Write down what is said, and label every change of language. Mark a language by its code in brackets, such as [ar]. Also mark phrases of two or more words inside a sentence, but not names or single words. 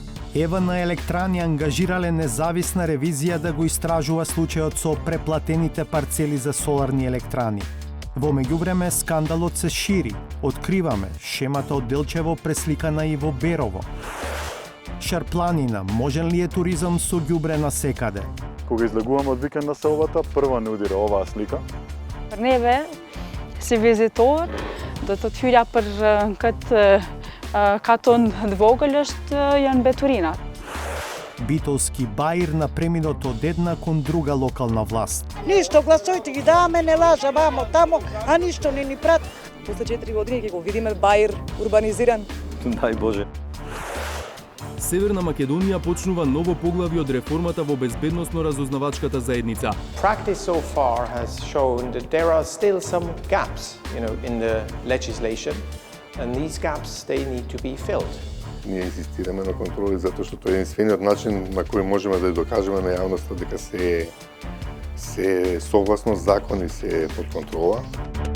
[mk] ЕВН Електрани ангажирале независна ревизија да го истражува случајот со преплатените парцели за соларни електрани. Во меѓувреме скандалот се шири. Откриваме шемата од Делчево пресликана и во Берово. Шарпланина, можен ли е туризам со ѓубре насекаде? Кога излегуваме од викенд на селбата, прва не удира оваа слика. [sq] Për neve, si vizitor, do të hyrja për këtë katon të vogël janë beturinat. [mk] Битолски баир на преминот од една кон друга локална власт. Ништо, гласојте ги даваме, не лажа вамо тамо, а ништо не ни прат. После 4 години ќе го видиме баир урбанизиран. Дај Боже. Северна Македонија почнува ново поглавје од реформата во безбедносно-разузнавачката заедница. [en] Practice so far has shown that there are still some gaps, in the legislation, and these gaps they need to be filled. [mk] Ние инсистираме на контроли затоа што тоа е единствениот начин на кој можеме да докажеме на јавноста дека се согласно закон и се под контрола.